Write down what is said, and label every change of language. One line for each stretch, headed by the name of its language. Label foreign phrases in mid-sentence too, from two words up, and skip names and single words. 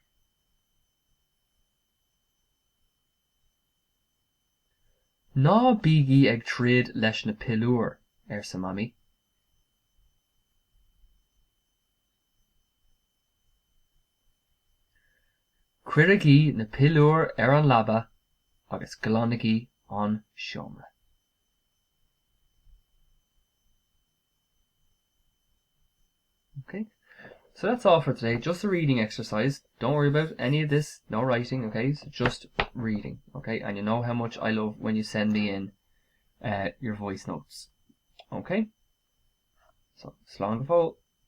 Irish: Ná bígí ag tríd leis na pillúir ar sa mammy. Cuirigí na pillúir ar an labba agus glonigí an seomra.
English: Okay, so that's all for today. Just a reading exercise. Don't worry about any of this. No writing, okay? So just reading, okay? And you know how much I love when you send me in your voice notes. Okay? So,
Irish: slán go fóill.